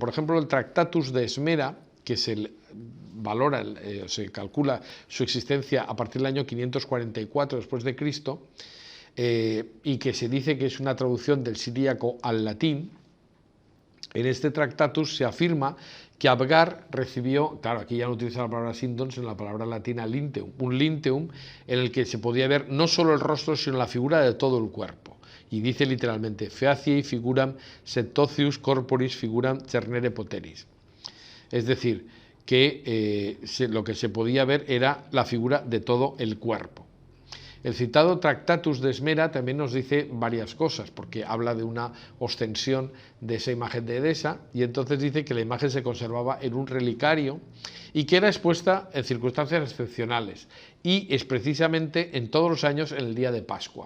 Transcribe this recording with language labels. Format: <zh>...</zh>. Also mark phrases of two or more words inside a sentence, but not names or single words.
<es>Por ejemplo, el Tractatus de Esmera, que se valora, se calcula su existencia a partir del año 544 después de Cristo, y que se dice que es una traducción del siríaco al latín. En este Tractatus se afirma que Abgar recibió, claro, aquí ya no utiliza la palabra sindon, sino la palabra latina linteum, un linteum en el que se podía ver no solo el rostro, sino la figura de todo el cuerpo. Y dice literalmente,</es> <la>feaciei figuram septocius corporis figuram cernere poteris.</la> <es>Es decir, que lo que se podía ver era la figura de todo el cuerpo. El citado Tractatus de Esmera también nos dice varias cosas, porque habla de una ostensión de esa imagen de Edesa, y entonces dice que la imagen se conservaba en un relicario y que era expuesta en circunstancias excepcionales, y es precisamente en todos los años en el día de Pascua.</es>